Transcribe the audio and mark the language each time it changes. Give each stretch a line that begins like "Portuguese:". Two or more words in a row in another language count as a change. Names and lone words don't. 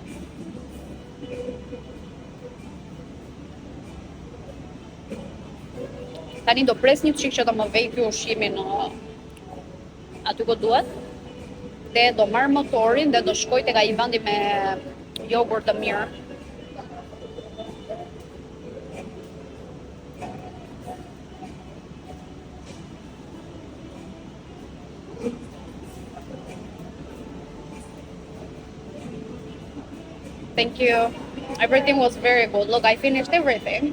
Albanian: Tani do pres një çik që të më vej ky ushqimi në aty ku duhet. Dhe do marr motorin dhe do shkoj tek ai vendi me jogurt të mirë.
English: Thank you. Everything was very good. Look, I finished everything.